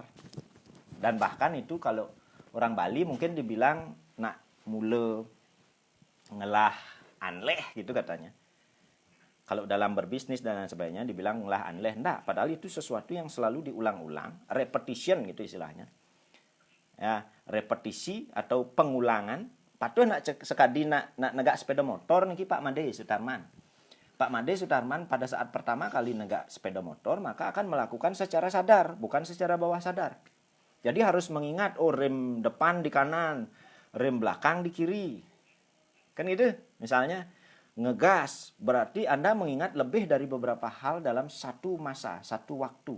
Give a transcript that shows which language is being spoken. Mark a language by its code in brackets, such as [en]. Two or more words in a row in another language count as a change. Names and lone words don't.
[id] Dan bahkan itu kalau orang Bali mungkin dibilang [ban] nak mula ngelah anleh [id] gitu katanya. Kalau dalam berbisnis dan lain sebagainya dibilang [ban] ngelah anleh. [id] Enggak, padahal itu sesuatu yang selalu diulang-ulang. Repetition gitu istilahnya. Ya, repetisi atau pengulangan. [ban] Patuh nak sekadi nak negak sepeda motor niki Pak Made Sutarman. [id] Pak Made Sutarman pada saat pertama kali negak sepeda motor maka akan melakukan secara sadar, bukan secara bawah sadar. Jadi harus mengingat, rem depan di kanan, rem belakang di kiri. Kan gitu. Misalnya ngegas, berarti Anda mengingat lebih dari beberapa hal dalam satu masa, satu waktu.